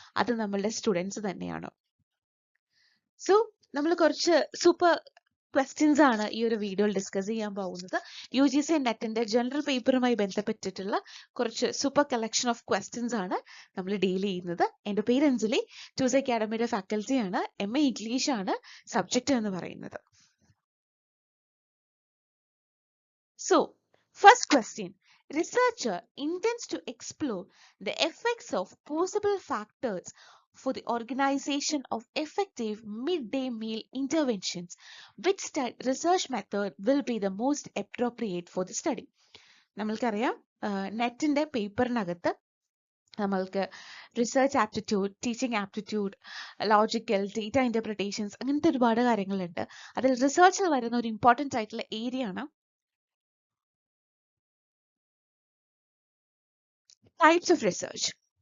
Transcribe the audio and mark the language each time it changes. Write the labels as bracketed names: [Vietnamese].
[Malayalam] അത് നമ്മളുടെ സ്റ്റുഡൻസ് തന്നെയാണ്. സോ നമ്മൾ കുറച്ച് സൂപ്പർ ക്വസ്റ്റ്യൻസ് ആണ് ഈ ഒരു വീഡിയോയിൽ ഡിസ്കസ് ചെയ്യാൻ പോകുന്നത്. UGC നെറ്റിന്റെ ജനറൽ പേപ്പറുമായി ബന്ധപ്പെട്ടിട്ടുള്ള കുറച്ച് സൂപ്പർ കളക്ഷൻ ഓഫ് ക്വസ്റ്റ്യൻസ് ആണ് നമ്മൾ ഡീൽ ചെയ്യുന്നത്. എൻ്റെ പേര് അഞ്ജലി, ടൂസ് അക്കാഡമിയുടെ ഫാക്കൽറ്റി ആണ്. MA ഇംഗ്ലീഷ് ആണ് സബ്ജക്റ്റ് എന്ന് പറയുന്നത്. [English] So, first question. Researcher intends to explore the effects of possible factors for the organization of effective midday meal interventions. Which research method will be the most appropriate for the study? [Malayalam] നമ്മൾക്കറിയാം, നെറ്റിന്റെ പേപ്പറിനകത്ത് നമ്മൾക്ക് research aptitude, teaching aptitude, logical, data interpretations, അങ്ങനത്തെ ഒരുപാട് കാര്യങ്ങളുണ്ട്. അതിൽ റിസർച്ചിൽ വരുന്ന ഒരു important ആയിട്ടുള്ള ഏരിയ ആണ് ടൈപ്സ് ഓഫ് റിസർച്ച്.